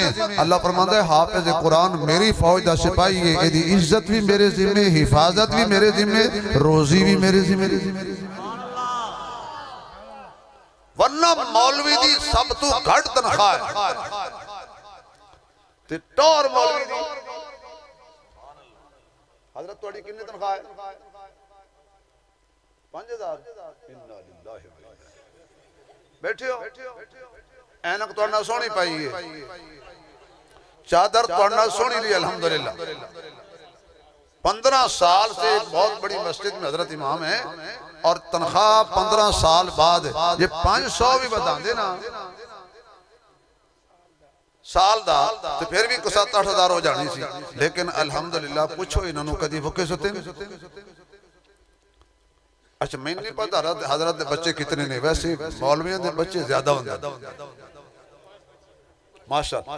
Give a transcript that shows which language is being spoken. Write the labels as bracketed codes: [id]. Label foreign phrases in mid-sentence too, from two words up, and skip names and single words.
[pa] اللہ فرماندا ہے حافظ قرآن میری فوج دا سپاہی ہے، اہدی عزت بھی میرے ذمے، حفاظت بھی میرے ذمے، روزی بھی میرے ذمے. ورنہ مولوی دی سب تو گھٹ تنخواہ ہے تے ٹور مولوی دی. حضرت تہاڈی کتنی تنخواہ ہے? 5000। [ar] إنا لله و إنا إليه. [pa] بیٹھے ہو، عینک تہاڈے سوہنی پائی ہے، چادر تہاڈے سوہنی لئی الحمد للہ. [ur] 15 سال سے بہت بڑی مسجد میں حضرت امام ہے، اور تنخواہ 15 سال بعد یہ 500 بھی بتاتے [pa] نہ سال دا، تو پھر بھی 7-8 ہزار ہو جانی سی. لیکن الحمد للہ پوچھو انہوں نے کدی بھکھے سُتے۔ اچھا میں نے نہیں پتا حضرت دے بچے کتنے نے، ویسے مولویاں دے بچے زیادہ ہوں گے ماشاءاللہ.